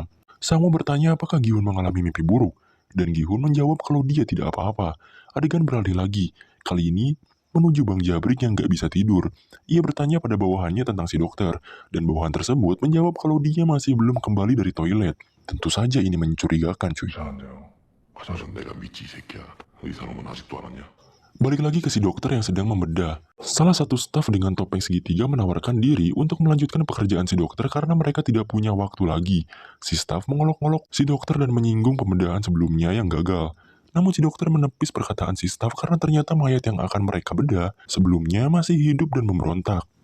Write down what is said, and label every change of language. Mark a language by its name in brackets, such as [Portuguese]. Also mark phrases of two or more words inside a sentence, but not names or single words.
[Indonesian] Sang-woo bertanya apakah Gi-hun mengalami mimpi buruk, dan Gi-hun menjawab kalau dia tidak apa-apa. Adegan beralih lagi, kali ini menuju Bang Jabrik yang gak bisa tidur. Ia bertanya pada bawahannya tentang si dokter, dan bawahan tersebut menjawab kalau dia masih belum kembali dari toilet. Tentu saja ini mencurigakan cuy. [Korean] 이상한데요. 화장실 내가 믿지 이 새끼야. 이 사람은 아직도 안 왔냐? [Indonesian] Balik lagi ke si dokter yang sedang membedah. Salah satu staf dengan topeng segitiga menawarkan diri untuk melanjutkan pekerjaan si dokter karena mereka tidak punya waktu lagi. Si staf mengolok-olok si dokter dan menyinggung pembedahan sebelumnya yang gagal. Namun si dokter menepis perkataan si staf karena ternyata mayat yang akan mereka bedah sebelumnya masih hidup dan memberontak.